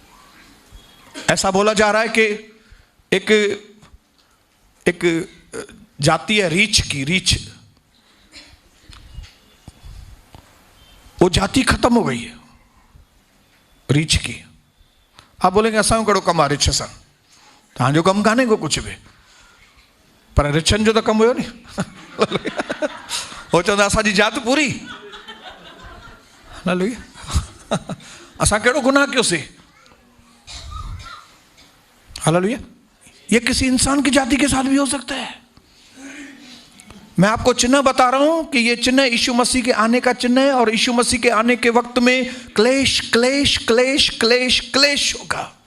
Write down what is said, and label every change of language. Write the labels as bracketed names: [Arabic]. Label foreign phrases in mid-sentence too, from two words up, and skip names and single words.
[Hindi] ऐसा बोला जा रहा है कि एक जाती है रीछ की, रीछ, वो जाति खत्म हो गई है रीछ की। आप बोलेंगे [Sindhi] असां कड़ो कम आहे रिछ सां, तव्हांजो कमु कान्हे [Hindi] को कुछ भी, [Sindhi] पर रिछनि जो त कमु हुयो नी। हो चवंदा असांजी जात पूरी, हालेलुया। असां कहिड़ो गुनाह कयोसीं? हालेलुया। [Hindi] ये किसी इंसान की जाति के साथ भी हो सकता है। मैं आपको चिन्ह बता रहा हूं कि ये चिन्ह यीशु मसीह के आने का चिन्ह है, और यीशु मसीह के आने के वक्त में क्लेश क्लेश क्लेश क्लेश क्लेश होगा।